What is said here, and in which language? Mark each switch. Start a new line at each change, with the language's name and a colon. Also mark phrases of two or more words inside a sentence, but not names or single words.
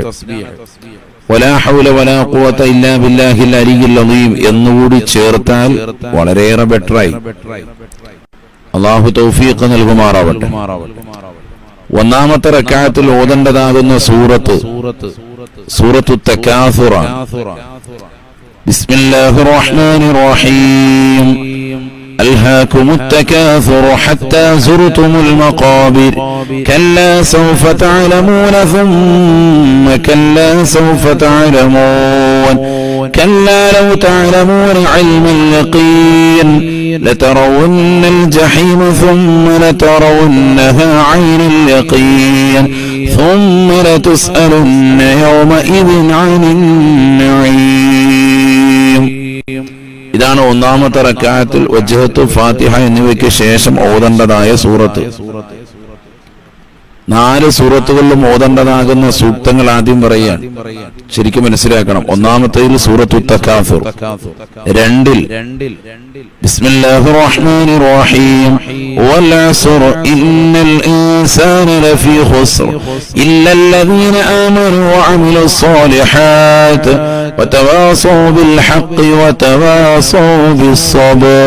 Arabic: ولا حول ولا قوة إلا بالله العلي العظيم
Malayalam: എന്നുകൂടി ചേർത്താൽ വളരെയേറെ ബെറ്ററായി. അല്ലാഹു തൗഫീഖ് നൽകുമാറാവട്ടെ. ഒന്നാമത്തെ റക്അത്തിൽ ഓതേണ്ടതാകുന്ന സൂറത്തു തകാസുർ.
Arabic: بسم الله الرحمن الرحيم. ألهاكم التكاثر حتى زرتم المقابر كلا سوف تعلمون ثم كلا سوف تعلمون كلا لو تعلمون علم اليقين لترون الجحيم ثم لترونها عين اليقين ثم لتسألن يومئذ عن النعيم.
Malayalam: ഇതാണ് ഒന്നാമത്തെ റക്അത്തിൽ വജ്ഹത്തു ഫാത്തിഹ എന്നിവയ്ക്ക് ശേഷം ഓതേണ്ടതായ സൂറത്ത്. 4 സൂറത്തുകളിലും ഓതേണ്ടതാകുന്ന സൂക്തങ്ങൾ ആദ്യം പറയാൻ ശരിക്കും മനസ്സിലാക്കണം.
Arabic: ഒന്നാമത്തേതിൽ സൂറത്തു തകാസുർ, 2ൽ بسم الله الرحمن الرحيم والعصر إن الإنسان لفي خسر إلا الذين آمنوا وعملوا الصالحات وتواصوا بالحق وتواصوا بالصبر.